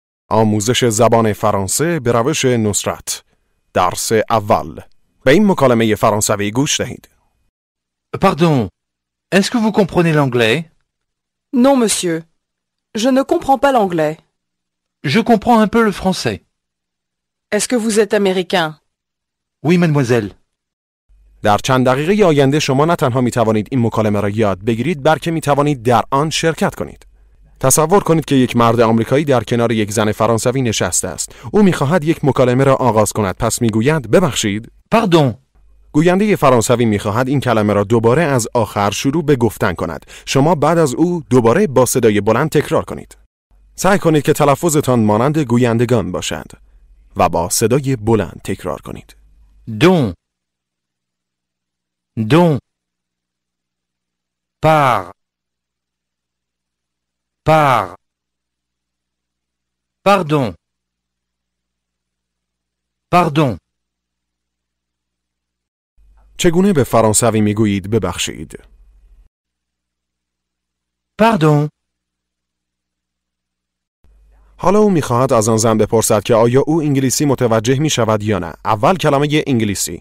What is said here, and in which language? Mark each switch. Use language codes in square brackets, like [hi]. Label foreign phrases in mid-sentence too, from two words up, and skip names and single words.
[fa] آموزش زبان فرانسه به روش نصرت. درس اول. به این مکالمه فرانسوی گوش دهید. [fr] Pardon, est-ce que vous comprenez l'anglais? Non, monsieur. Je ne comprends pas l'anglais. Je comprends un peu le français. Est-ce que vous êtes américain? Oui, mademoiselle. [fa] در چند دقیقه آینده شما نه تنها می توانید این مکالمه را یاد بگیرید بلکه می توانید در آن شرکت کنید. تصور کنید که یک مرد آمریکایی در کنار یک زن فرانسوی نشسته است. او می خواهد یک مکالمه را آغاز کند، پس می گوید ببخشید. [fr] Pardon. [fa] گوینده فرانسوی می خواهد این کلمه را دوباره از آخر شروع به گفتن کند. شما بعد از او دوباره با صدای بلند تکرار کنید. سعی کنید که تلفظتان مانند گویندگان باشد و با صدای بلند تکرار کنید. [fr] Don. Don. Par. Par. Pardon. Pardon. [fa] چگونه به فرانسوی میگویید ببخشید؟ [fr] Pardon. [fa] حالا او میخواهد از آن زن بپرسد که آیا او انگلیسی متوجه میشود یا نه. اول کلمه انگلیسی.